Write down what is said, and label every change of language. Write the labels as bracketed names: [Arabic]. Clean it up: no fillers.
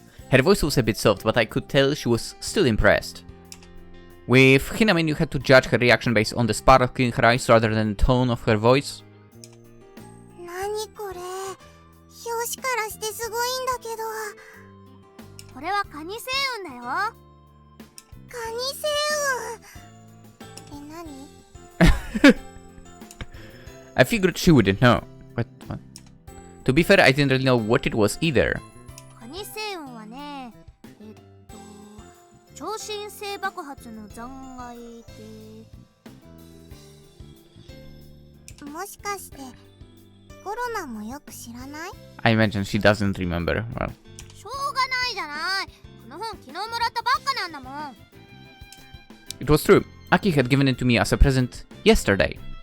[English] Her voice was a bit soft, but I could tell she was still impressed. With Hinamin, you had to judge her reaction based on the sparkle in her eyes rather than the tone of her voice. [Japanese] 何これ、表紙からしてすごいんだけど。これはカニ星雲だよ。カニ星雲。何？ [English] I figured she wouldn't know. What? To be fair, I didn't really know what it was either. [Japanese] 可に星雲はね、超新星爆発の残骸で、もしかしてコロナもよく知らない？ [English] I imagine she doesn't remember. Well, [Japanese] しょうがないじゃない。この本昨日もらったばっかなんだもん。 [English] it was true. Aki had given it to me as a present yesterday.